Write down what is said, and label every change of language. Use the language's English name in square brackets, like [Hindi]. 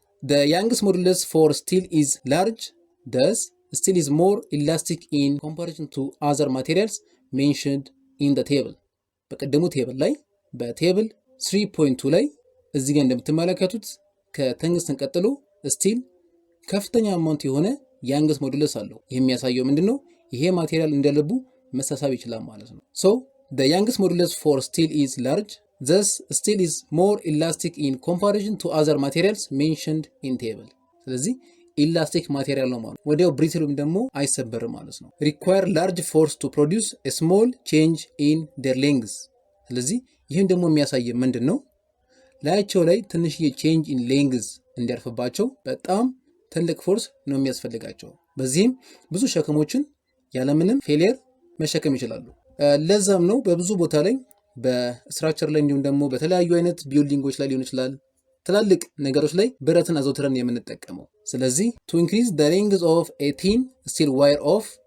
[English] the young's modulus for steel is large, thus steel is more elastic in comparison to other materials mentioned in the table። [Amharic] በቀደሙ ቴብል ላይ በቴብል 3.2 ላይ እዚህ ጋር እንደምትመለከቱት ከተንግስተን ቀጥሎ ስቲል ከፍተኛ አማውንት የሆነ ያንግስ ሞዱለስ አለው። ይህ የሚያሳየው ምንድነው? ይሄ ማቴሪያል እንደልቡ መሳሳብ ይችላል ማለት ነው። [English] so the young's modulus for steel is large, thus steel is more elastic in comparison to other materials mentioned in table። [Amharic] ስለዚህ ኢላስቲክ ማቴሪያል ነው ማለት ወዲያው ብሪትልም ደግሞ አይሰበርም ማለት ነው። [English] require large force to produce a small change in their length። [Amharic] ስለዚህ ይህን ደግሞ የሚያሳይ ምንድነው? ላያቸው ላይ ትንሽዬ [English] change in length [Amharic] እንዲያርፍባቸው በጣም ትልቅ ፎርስ ነው የሚያስፈልጋቸው። በዚህም ብዙ ሸክሞችን ያለምንም ፌሊየር መሸከም ይችላሉ። ለዛም ነው በብዙ ቦታ ላይ በስትራክቸር ላይ እንዲሁም ደግሞ በተለያዩ አይነት ቢልዲንጎች ላይ ሊሆን ይችላል ትላልቅ ነገሮች ላይ ብረትን አዘውትረን የምንጠቀመው። ስለዚህ [English] to increase the length of a thin steel wire of